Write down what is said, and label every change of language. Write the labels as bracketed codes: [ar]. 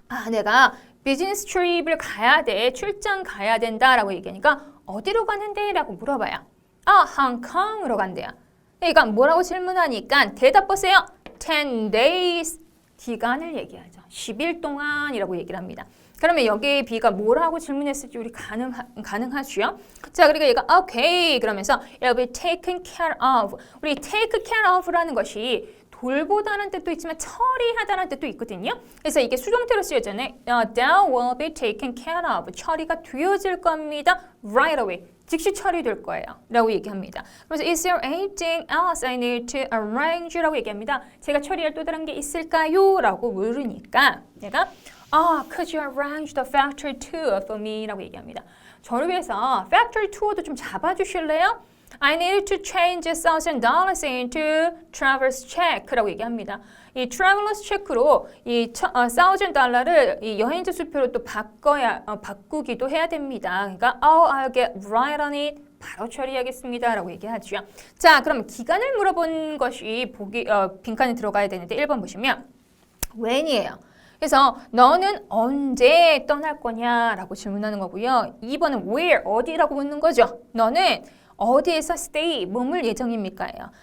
[ko] 내가 비즈니스 트립을 가야 돼. 출장 가야 된다라고 얘기하니까 어디로 가는데? 라고 물어봐요. 홍콩으로 간대요. 그러니까 뭐라고 질문하니까 대답 보세요. 10 days 기간을 얘기하죠. 10일 동안이라고 얘기를 합니다. 그러면 여기 B가 뭐라고 질문했을지 우리 가능하죠? [en] 자, 그러니까 얘가 okay 그러면서 it'll be taken care of. [ko] 우리 take care of라는 것이 돌보다는 뜻도 있지만 처리하다는 뜻도 있거든요. 그래서 이게 수동태로 쓰여졌네. [en] That will be taken care of. [ko] 처리가 되어질 겁니다. Right away. 즉시 처리될 거예요. 라고 얘기합니다. [en] 그래서 Is there anything else I need to arrange? [ko] 라고 얘기합니다. 제가 처리할 또 다른 게 있을까요? [en] 라고 물으니까 내가 Could you arrange the factory tour for me? [ko] 라고 얘기합니다. 저를 위해서 factory tour도 좀 잡아주실래요? [en] I need to change $1,000 into traveler's check 라고 얘기합니다. [ko] 이 traveler's check로 이 $1,000를 이 여행자 수표로 또 바꾸기도 해야 됩니다. [en] 그러니까 I'll get right on it. [ko] 바로 처리하겠습니다. 라고 얘기하죠. 자, 그럼 기간을 물어본 것이 빈칸에 들어가야 되는데 1번 보시면 when이에요. 그래서 너는 언제 떠날 거냐라고 질문하는 거고요. 2번은 where, 어디라고 묻는 거죠. 너는 어디에서 stay, 머물 예정입니까?예요.